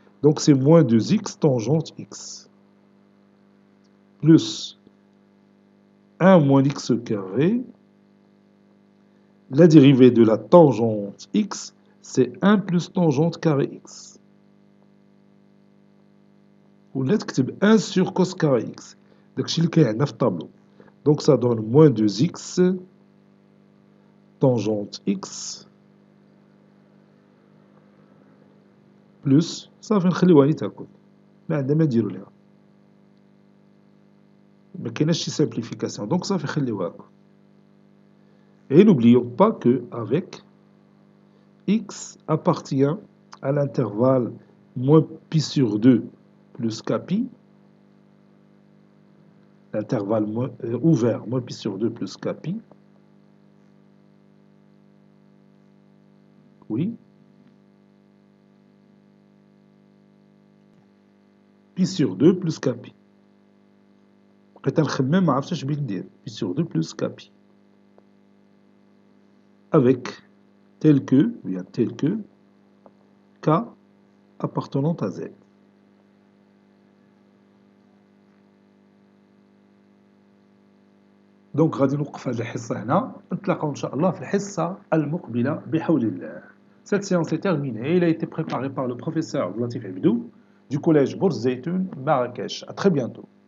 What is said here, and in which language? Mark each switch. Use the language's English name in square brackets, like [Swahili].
[French] Donc c'est moins 2x tangente x. Plus 1 moins x au carré. La dérivée de la tangente x, c'est 1 plus tangente carré x. Ou [Arabic] نكتب [French] 1 sur cos carré x. [Arabic] داكشي اللي كاين عندنا في الطابلو. [French] Donc ça donne moins 2x tangente x plus [Arabic] صافي نخليوها ني تاكل ما عندنا ما نديرو ليها ما كايناش شي [French] simplification donc [Arabic] صافي خليوها هكا. [French] Et n'oublions pas que avec x appartient à l'intervalle moins pi sur 2 plus kpi, l'intervalle ouvert moins pi sur 2 plus kpi, oui, pi sur 2 plus kpi. [Arabic] بقيت نخمم ما عرفتش اش بغيت ندير [French] pi sur 2 plus kpi. Avec tel que, bien tel que, k appartenant à z. [Arabic] دونك غادي نوقف هذه الحصة هنا، نتلاقاو إن شاء الله في الحصة المقبلة بحول الله. [French] Cette séance est terminée. Il a été préparé par le professeur Latif Abdou du collège Bourz Zeytoun, Marrakech. À très bientôt.